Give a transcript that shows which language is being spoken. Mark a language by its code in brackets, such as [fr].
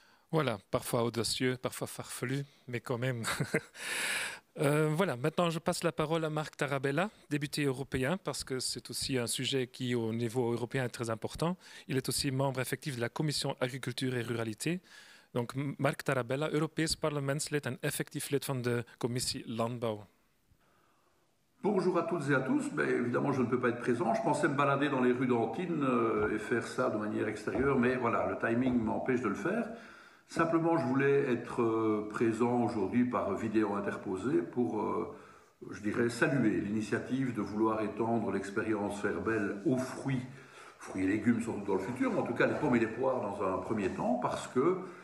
[fr] Voilà, parfois audacieux, parfois farfelu, mais quand même. Voilà, maintenant je passe la parole à Marc Tarabella, député européen, parce que c'est aussi un sujet qui au niveau européen est très important. Il est aussi membre effectif de la Commission Agriculture et Ruralité. Donc [nl] Marc Tarabella, Europees parlementslid en effectief lid van de Commissie Landbouw. [fr] Bonjour à toutes et à tous. Évidemment, je ne peux pas être présent. Je pensais me balader dans les rues d'Antine et faire ça de manière extérieure, mais voilà, le timing m'empêche de le faire. Simplement, je voulais être présent aujourd'hui par vidéo interposée pour, je dirais, saluer l'initiative de vouloir étendre l'expérience Fairbel aux fruits et légumes surtout dans le futur, mais en tout cas les pommes et les poires dans un premier temps, parce que,